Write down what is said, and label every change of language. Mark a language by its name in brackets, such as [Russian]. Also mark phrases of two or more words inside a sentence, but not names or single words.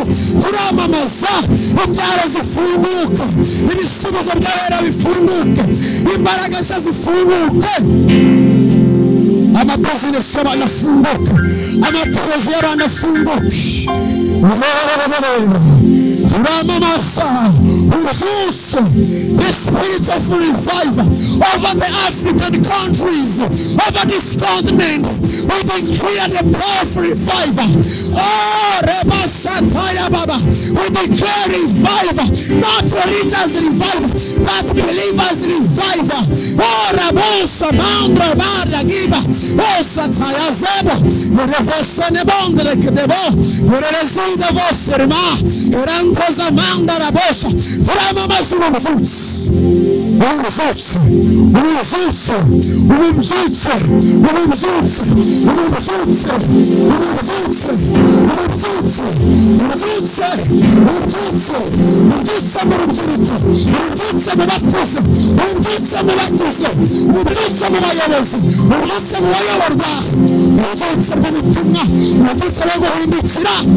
[Kinyarwanda] Turamamaza imbyaro zifunguke, ibisubizo by'abera bifunguke, imbaraga nshya zifunguke. Amabizinesi y'abantu afunguke, amaporoje y'abantu afunguke. Turamamaza ububyutse, [English] the spirit of revival over the African countries, over this continent. We declare the power of revival. Oh, Rebasataya Baba, we declare revival, not religious revival, but believers revival. Oh, Rabosa Mandra Bada Giba, oh Sataya Zeba, Revosane Bondre Kedebo, Reresida Voserma, Rankosa Manda Rabosa, [Kinyarwanda] Turamamaza ububyutse, ububyutse, ububyutse, ububyutse, ububyutse, ububyutse, ububyutse, ububyutse, ububyutse, ububyutse, ububyutse mu rubyiruko, ububyutse mu bakuze, ububyutse mu bakuze, ububyutse mu bayobozi, ububyutse mu bayoborwa, ububyutse bw'ubutumwa, ububyutse bwo guhindukira.